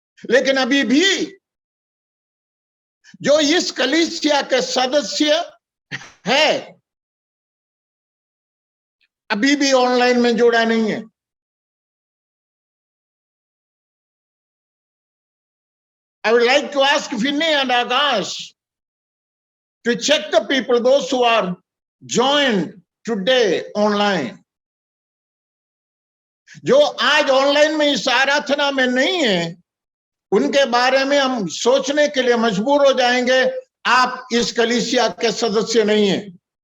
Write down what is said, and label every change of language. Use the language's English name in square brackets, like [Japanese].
[Hindi] लेकिन अभी भी जो इस कलीसिया के सदस्य है, अभी भी ऑनलाइन में जोड़ा नहीं है। [English] I would like to ask Vinny and Akash to check the people, those who are joined today online. [Hindi] जो आज ऑनलाइन में इस आराधना में नहीं है, उनके बारे में हम सोचने के लिए मजबूर हो जाएंगे, आप इस कलीसिया के सदस्य नहीं हैं।